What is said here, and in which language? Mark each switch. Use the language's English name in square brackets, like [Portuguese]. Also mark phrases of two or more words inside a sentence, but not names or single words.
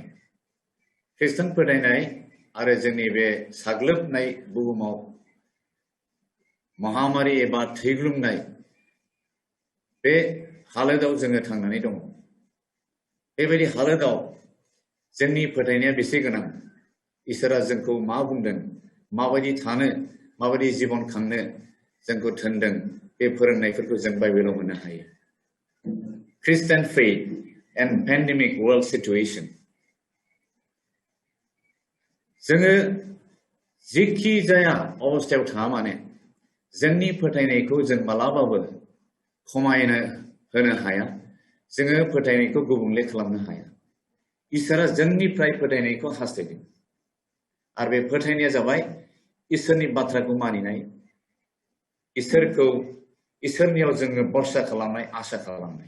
[Bodo] खृष्टान फोथायनाय आरो जोंनि बे साग्लोबनाय बुहुमाव महामारी एबा थैग्लुंनाय बे हालोदाव जोङो थांनानै दङ। बेबायदि हालोदाव जोंनि फोथायनाया बेसे गोनां, इसोरा जोंखौ मा बुंदों, माबायदि थानो, माबायदि जीवन खांनो जोंखौ थोनदों, बे फोरोंनायफोरखौ जों बाइबेलाव मोननो हायो। [English] Christian faith and pandemic world situation। [Bodo] जोङो जिखि जाया अबस्थायाव थाङा माने जोंनि फोथायनायखौ जों मालाबाबो खमायनो होनो हाया। जोङो फोथायनायखौ गुबुंले खालामनो हाया। इसोरा जोंनिफ्राय फोथायनायखौ हास्थायदों आरो बे फोथायनाया जाबाय इसोरनि बाथ्राखौ मानिनाय, इसोरनियाव जोङो भरसा खालामनाय, आसा खालामनाय।